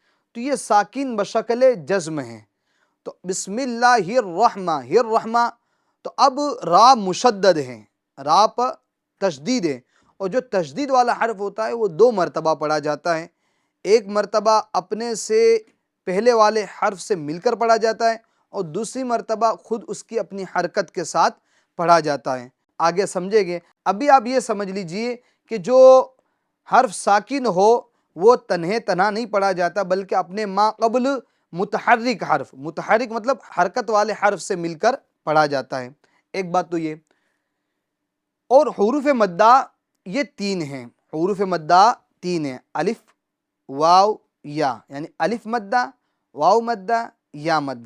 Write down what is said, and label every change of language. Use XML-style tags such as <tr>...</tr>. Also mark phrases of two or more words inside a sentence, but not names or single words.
<ur>تو یہ ساکن بشکل جزم ہے، تو</ur> <ar>بسم اللہ الرحمہ،</ar> <ur>الرحمہ، تو اب را مشدد ہے، را پر تشدید ہے، اور جو تشدید والا حرف ہوتا ہے وہ دو مرتبہ پڑھا جاتا ہے، ایک مرتبہ اپنے سے پہلے والے حرف سے مل کر پڑھا جاتا ہے اور دوسری مرتبہ خود اس کی اپنی حرکت کے ساتھ پڑھا جاتا ہے، آگے سمجھیں گے۔ ابھی آپ یہ سمجھ لیجئے کہ جو حرف ساکن ہو وہ تنہے تنہا نہیں پڑھا جاتا بلکہ اپنے ما قبل متحرک حرف، متحرک مطلب حرکت والے حرف سے مل کر پڑھا جاتا ہے، ایک بات تو یہ۔ اور حروف مدہ یہ تین ہیں، حروف مدہ تین ہیں، الف واو یا، یعنی الف مدہ، واو مدہ، یا مدہ۔</ur>